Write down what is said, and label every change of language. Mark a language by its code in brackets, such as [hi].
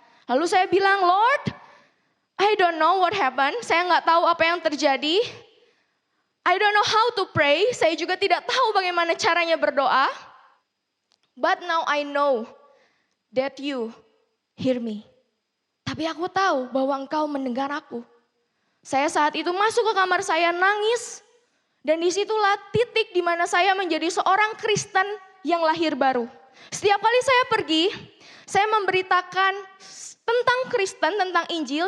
[id] Lalu saya bilang, [en] Lord, I don't know what happened. [id] Saya nggak tahu apa yang terjadi. [en] I don't know how to pray. [id] Saya juga tidak tahu bagaimana caranya berdoa. [en] But now I know that you hear me. [id] Tapi aku tahu bahwa engkau mendengar aku. Saya saat itu masuk ke kamar saya nangis. Dan disitulah titik di mana saya menjadi seorang Kristen yang lahir baru. Setiap kali saya pergi, saya memberitakan tentang Kristen, tentang Injil.